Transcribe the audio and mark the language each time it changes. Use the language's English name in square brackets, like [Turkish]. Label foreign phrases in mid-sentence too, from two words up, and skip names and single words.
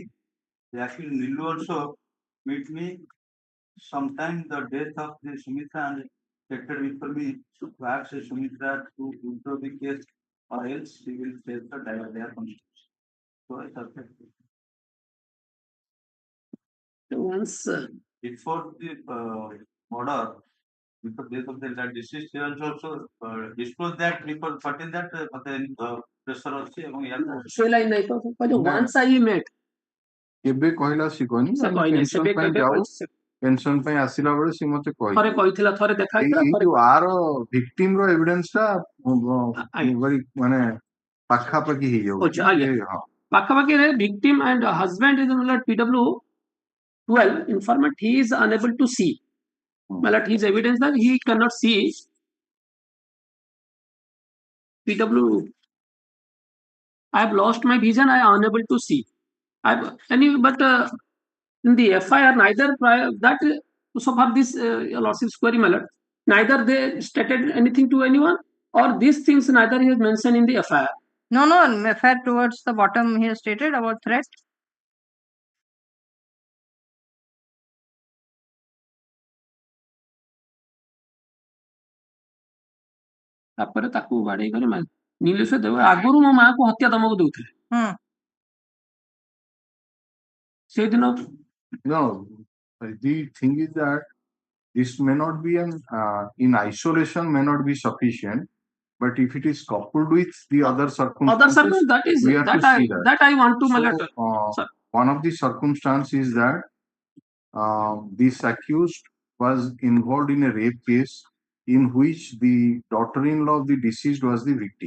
[English] The accused Nilu also meet me sometime the death of the Sumitra and stated before me to ask Sumitra to withdraw the case or else she will face the their consequences. So I suspect. Once before the murder, before death of the deceased, she also disclosed that before 14 that pressure [Odia] ଅଛି ଏବଂ ସେ ଲାଇନ୍ ନାହିଁ ତ କହିଲେ [English] once I met [Odia] କେବେ କହିଲା ସେ କହିନି ପେନସନ ପାଇଁ ଯାଉ ପେନସନ ପାଇଁ ଆସିଲା ବେଳେ ସେ ମତେ ଥରେ କହିଥିଲା ଥରେ ଦେଖା ହେଇଥିଲା ଏଇ ଯୋଉ ଆର ଭିକ୍ଟିମ ର ଏଭିଡେନ୍ସ ଟା ମାନେ ପାଖାପାଖି ହେଇଯାଉଛି [English] ପାଖାପାଖି victim and husband is PW 12 informant he is unable to see his evidence that he cannot see PW I have lost my vision I am unable to see but in the FIR neither that so far this lordship's query my lord neither they stated anything to anyone or these things neither he has mentioned in the FIR. No, FIR towards the bottom he has stated about threat. [Odia] ତାପରେ ତାକୁ ବାଡେଇ କରି ନୀଲେଶ୍ୱର ଦେବ ଆଗରୁ ମୋ ମାଆକୁ ହତ୍ୟା ଧମକ ଦଉଥିଲେ ସେଇଦିନ [English] No, the thing is that this may not be an in isolation may not be sufficient, but if it is coupled with the other circumstances, that is we have to see that I want to so, one of the circumstances is that this accused was involved in a rape case in which the daughter-in-law of the deceased was the victim.